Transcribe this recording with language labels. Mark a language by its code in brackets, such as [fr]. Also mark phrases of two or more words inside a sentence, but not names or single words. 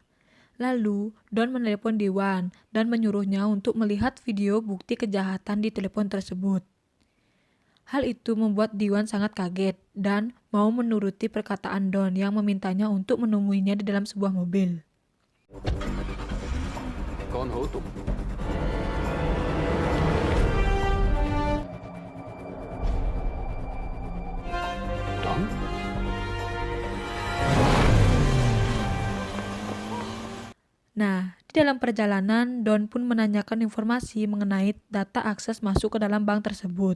[id] Lalu, Don menelepon Diwan dan menyuruhnya untuk melihat video bukti kejahatan di telepon tersebut. Hal itu membuat Diwan sangat kaget dan mau menuruti perkataan Don yang memintanya untuk menemuinya di dalam sebuah mobil. [hi] कौन हो तुम? Don? [id] Nah, di dalam perjalanan, Don pun menanyakan informasi mengenai data akses masuk ke dalam bank tersebut.